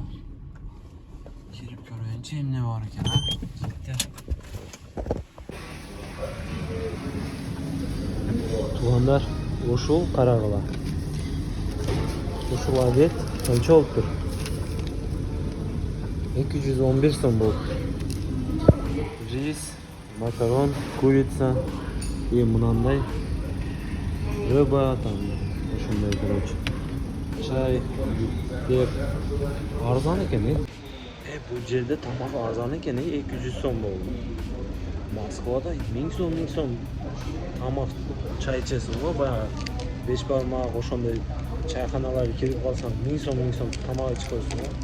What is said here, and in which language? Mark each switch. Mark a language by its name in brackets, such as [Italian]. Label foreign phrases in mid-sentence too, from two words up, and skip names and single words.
[Kyrgyz] Кирип көрөйүнчү эмне бар экен, а? Жигиттер. Туугандар, ушул карагыла. Ушул обед канча болуптур? 211 сом болуптур. [Russian] Рис, макарон, курица и мынандай рыба, там ошондой, короче. [Kyrgyz] Чай, деп арзан экен, бул жерде тамак арзан экен, 200 сом болду. Москвада 1000 сом тамак чай ичесиң го, баягы 5 бармак ошондой чайханаларга кирип калсаң 1000 сом тамак ичип койсуң го.